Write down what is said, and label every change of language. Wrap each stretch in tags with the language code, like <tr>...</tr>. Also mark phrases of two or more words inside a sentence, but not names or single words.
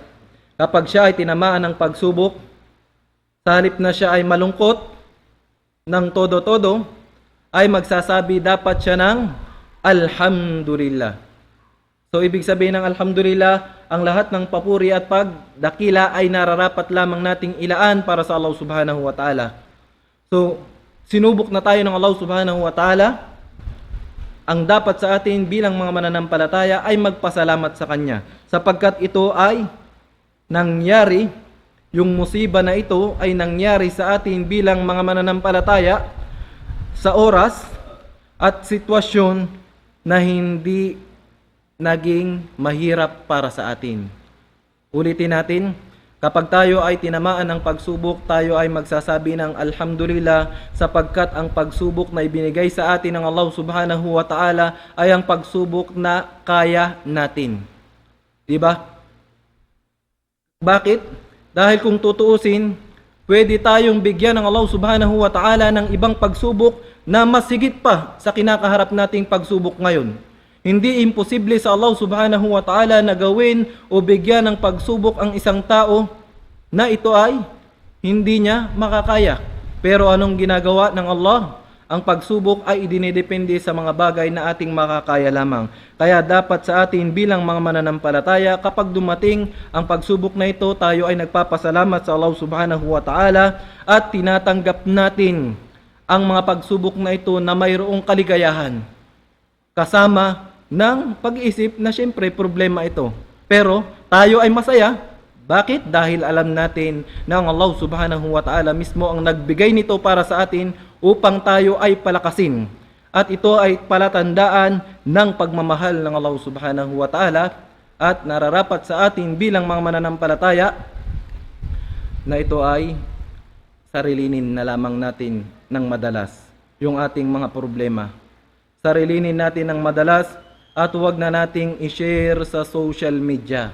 <tl>Kapag siya ay tinamaan ng pagsubok, sa halip na siya ay malungkot ng todo-todo, ay magsasabi dapat siya ng Alhamdulillah. So ibig sabihin ng Alhamdulillah, ang lahat ng papuri at pagdakila ay nararapat lamang nating ilaan para sa Allah</tl> <ar>سبحانه وتعالى.</ar> <tl>So, sinubok na tayo ng Allah</tl> <ar>سبحانه وتعالى.</ar> <tl>Ang dapat sa atin bilang mga mananampalataya ay magpasalamat sa Kanya, sapagkat ito ay nangyari, yung musiba na ito ay nangyari sa atin bilang mga mananampalataya sa oras at sitwasyon na hindi naging mahirap para sa atin. Ulitin natin, kapag tayo ay tinamaan ng pagsubok, tayo ay magsasabi ng alhamdulillah, sapagkat ang pagsubok na ibinigay sa atin ng Allah</tl> <ar>سبحانه وتعالى</ar> <tl>ay ang pagsubok na kaya natin. Diba? Bakit? Dahil kung tutuusin, pwede tayong bigyan ng Allah</tl> <ar>سبحانه وتعالى</ar> <tl>ng ibang pagsubok na mas higit pa sa kinakaharap nating pagsubok ngayon. Hindi imposible sa Allah</tl> <ar>سبحانه وتعالى</ar> <tl>na gawin o bigyan ng pagsubok ang isang tao na ito ay hindi niya makakaya. Pero anong ginagawa ng Allah? Ang pagsubok ay idinidepende sa mga bagay na ating makakaya lamang. Kaya dapat sa atin bilang mga mananampalataya, kapag dumating ang pagsubok na ito, tayo ay nagpapasalamat sa Allah</tl> <ar>سبحانه وتعالى</ar> <tl>at tinatanggap natin ang mga pagsubok na ito na mayroong kaligayahan, kasama ng pag-iisip na siyempre problema ito. Pero tayo ay masaya. Bakit? Dahil alam natin na ang Allah</tl> <ar>سبحانه وتعالى</ar> <tl>mismo ang nagbigay nito para sa atin upang tayo ay palakasin. At ito ay palatandaan ng pagmamahal ng Allah</tl> <ar>سبحانه وتعالى,</ar> <tl>at nararapat sa atin bilang mga mananampalataya na ito ay sarilinin na lamang natin ng madalas yung ating mga problema. Sarilinin natin ng madalas at huwag na nating i-share sa</tl> <en>social media.</en>